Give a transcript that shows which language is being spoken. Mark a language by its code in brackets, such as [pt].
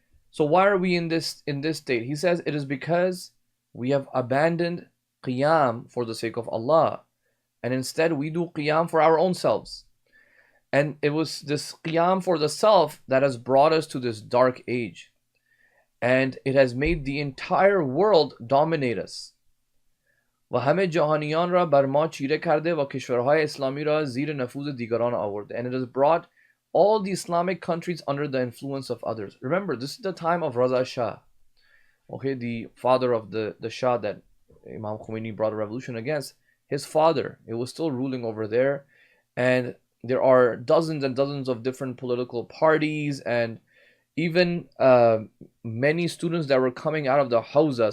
[en] So why are we in this state? He says, it is because we have abandoned qiyam for the sake of Allah, and instead we do qiyam for our own selves. And it was this qiyam for the self that has brought us to this dark age. And it has made the entire world dominate us. [fa] و همه جهانیان را بر ما چیره کرده و کشورهای اسلامی را زیر نفوذ دیگران آورده. [en] And it has brought all the Islamic countries under the influence of others. Remember, this is the time of Raza Shah. Okay, the father of the Shah that Imam Khomeini brought a revolution against. His father, it was still ruling over there. And there are dozens and dozens of different political parties, and even many students that were coming out of the Hawza.